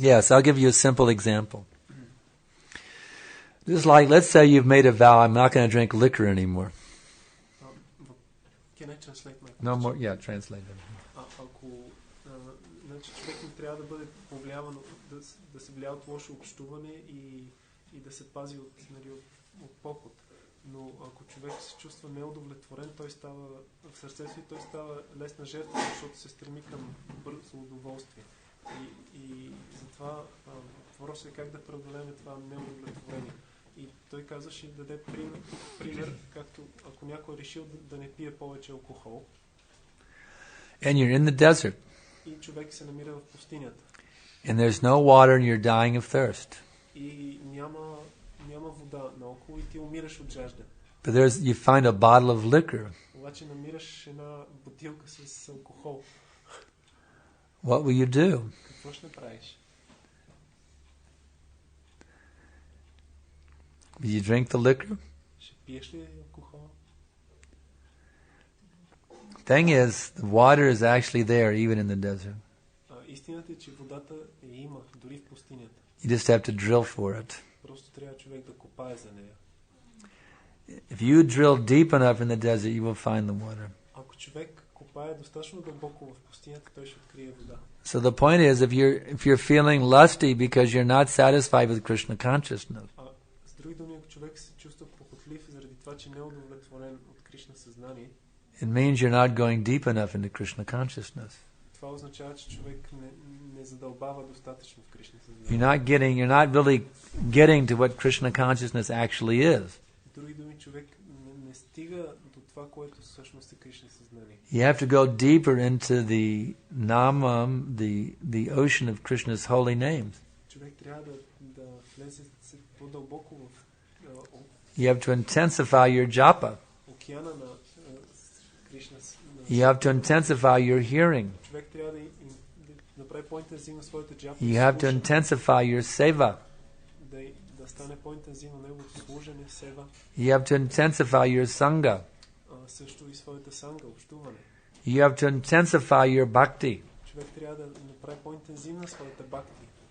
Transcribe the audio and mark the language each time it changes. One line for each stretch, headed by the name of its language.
English: Yes, I'll give you a simple example. Just like, let's say you've made a vow, I'm not going to drink liquor anymore. Can I translate my No question? more, yeah, translate it.
Bulgarian: Ако значи човек не трябва да бъде повлияван, да се влияе от лошо общуване и да се пази от поход. Но ако човек се чувства неудовлетворен, той става в сърцето си, той става лесна жертва, защото се стреми към бързо удоволствие. И затова въпросът е как да преодолеем това неудовлетворение. И той казваше да даде пример, както ако някой е решил да не пие повече алкохол.
English: And you're in the desert.
Bulgarian: И човек се намира в пустинята.
English: And there's no water and you're dying of thirst.
Bulgarian: И няма вода наоколо и ти умираш от жажда.
English: But you find a bottle of liquor.
Bulgarian: Обаче намираш една бутилка с алкохол.
English: What will you do?
Bulgarian: Какво ще направиш?
English: Will you drink the liquor?
Bulgarian: Ще пиеш ли алкохол?
English: Thing is, the water is actually there even in the desert.
Bulgarian: Истината е, че водата има дори в пустинята.
English: You just have to drill for it.
Bulgarian: Просто трябва човек да копае за нея.
English: If you drill deep enough in the desert, you will find the water.
Bulgarian: Ако човек копае достатъчно дълбоко в пустинята, той ще открие вода.
English: So the point is, if you're feeling lusty because you're not satisfied with Krishna consciousness,
Bulgarian: С други думи, ако човек се чувства похотлив заради това, че не е удовлетворен от Кришна съзнание,
English: it means you're not going deep enough into Krishna consciousness.
Bulgarian: това означава, че човек не задълбава достатъчно в Кришна съзнание.
English: You're not really getting to what Krishna consciousness actually is.
Bulgarian: С други думи, човек не стига до това, което всъщност е Кришна съзнание.
English: You have to go deeper into the namam, the ocean of Krishna's holy names.
Bulgarian: Човек трябва да влезе по-дълбоко в
English: You have to intensify your japa.
Bulgarian: океана на Кришна.
English: You have to intensify your hearing.
Bulgarian: Човек трябва да направи по-интензивно своята джапа.
English: You have to intensify your seva.
Bulgarian: Да стане по-интензивно неговото служене, сева.
English: You have to intensify your sangha.
Bulgarian: Също и своята санга, общуване.
English: You have to intensify your bhakti.
Bulgarian: Човек трябва да направи по-интензивна своята бхакти.